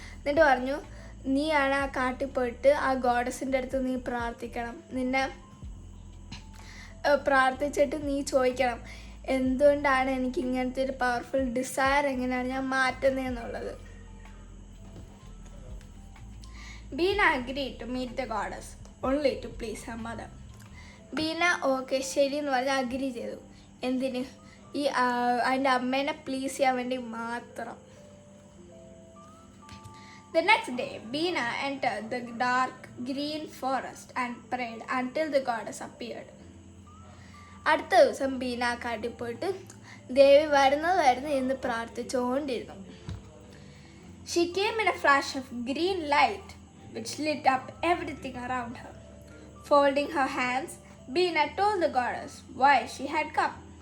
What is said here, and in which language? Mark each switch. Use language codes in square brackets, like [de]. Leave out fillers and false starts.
[ml] എന്നിട്ട് പറഞ്ഞു, നീയാണ് ആ കാട്ടിൽ പോയിട്ട് ആ ഗോഡസിൻ്റെ അടുത്ത് നീ പ്രാർത്ഥിക്കണം. നിന്നെ പ്രാർത്ഥിച്ചിട്ട് നീ ചോദിക്കണം, എന്തുകൊണ്ടാണ് എനിക്ക് ഇങ്ങനത്തെ ഒരു പവർഫുൾ ഡിസയർ എങ്ങനെയാണ് ഞാൻ മാറ്റുന്നതെന്നുള്ളത്. [en] Beena agreed to meet the goddess only to please her mother. [ml] Beena okay ശരി എന്ന് പറഞ്ഞ് അഗ്രി ചെയ്തു. എന്തിന്? അതിൻ്റെ അമ്മേനെ പ്ലീസ് ചെയ്യാൻ വേണ്ടി മാത്രം. [en] The next day, Bina entered the dark green forest and prayed until the goddess appeared. [ml] അടുത്ത ദിവസം ബീന കാട്ടിൽ പോയിട്ട് ദേവി വരുന്നു എന്ന് പ്രാർത്ഥിച്ചുകൊണ്ടിരുന്നു. [en] She came in a flash of green light which lit up everything around her. Folding her hands, Bina told the goddess why she had come.